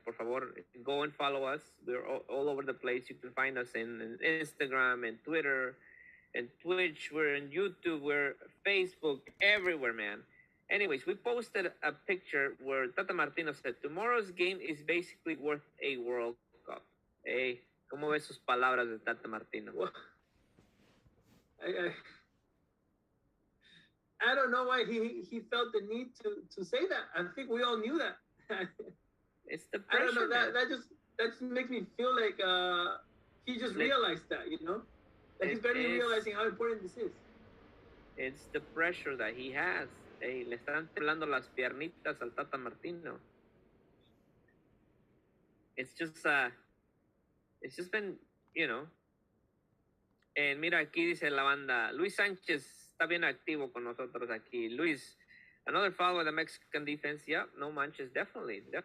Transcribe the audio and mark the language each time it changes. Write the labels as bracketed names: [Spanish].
[Spanish] Por favor, [English] go and follow us. We're all over the place. You can find us in Instagram and Twitter and Twitch. We're in YouTube. We're Facebook. Everywhere, man. Anyways, we posted a picture where Tata Martino said, tomorrow's game is basically worth a World Cup. [Spanish] Hey, ¿cómo ves sus palabras de Tata Martino? [English] well, I don't know why he felt the need to say that. I think we all knew that. It's the I pressure. don't know. That just makes me feel like he just realized that, you know, that he's barely realizing how important this is. It's the pressure that he has. [Spanish] Hey, le están temblando las piernitas al Tata Martino. [English] It's just been, you know. [Spanish] And mira, aquí dice la banda, Luis Sánchez está bien activo con nosotros aquí. [English] Luis, another foul with the Mexican defense. Yep, [Spanish] no manches, [English] definitely.